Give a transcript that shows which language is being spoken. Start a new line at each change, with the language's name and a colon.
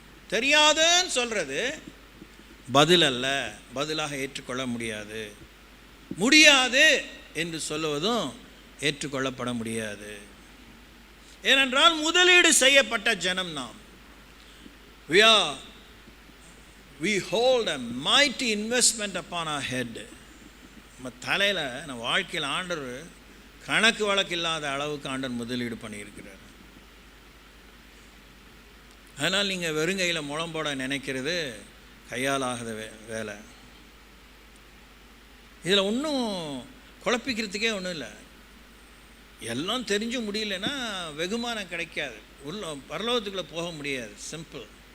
Tamil: தெரியாதுன்னு சொல்கிறது பதில் அல்ல, பதிலாக ஏற்றுக்கொள்ள முடியாது என்று சொல்லுவதும் ஏற்றுக்கொள்ளப்பட முடியாது. ஏனென்றால் முதலீடு செய்யப்பட்ட ஜனம் நாம்.
English: We hold a mighty investment upon our head.
Tamil: நம்ம தலையில், நம்ம வாழ்க்கையில் ஆண்டவர் கணக்கு வழக்கு இல்லாத அளவுக்கு ஆண்டவர் முதலீடு பண்ணியிருக்கிறார். அதனால் நீங்கள் வெறுங்கையில் முழம் போட நினைக்கிறது கையால் ஆகாத வேலை. இதில் ஒன்றும் குழப்பிக்கிறதுக்கே ஒன்றும் இல்லை. எல்லாம் தெரிஞ்சு முடியலன்னா வெகுமானம் கிடைக்காது, பரலோகத்துக்குள்ளே போக முடியாது. சிம்பிள்.